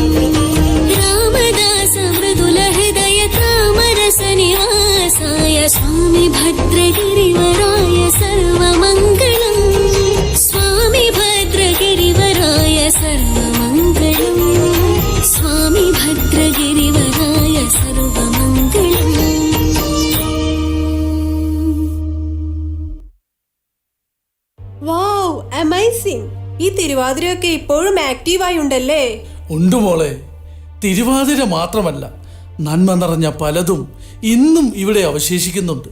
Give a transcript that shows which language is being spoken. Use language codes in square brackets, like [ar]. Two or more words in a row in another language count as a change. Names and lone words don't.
[sa] रामदास मृदुलहृदय तामरसनिवासाय स्वामी भद्रगिरिवराय सर्वमङ्गलम्. स्वामी भद्रगिरिवराय सर्वमङ्गलम्. स्वामी भद्रगिरिवराय सर्वमङ्गलम्. [en] Wow, amazing. [ml] ഈ തിരുവാതിരയൊക്കെ ഇപ്പോഴും ആക്റ്റീവായി ഉണ്ടല്ലേ? ഉണ്ട് മോളെ. തിരുവാതിര മാത്രമല്ല, നന്മ നിറഞ്ഞ പലതും ഇന്നും ഇവിടെ അവശേഷിക്കുന്നുണ്ട്.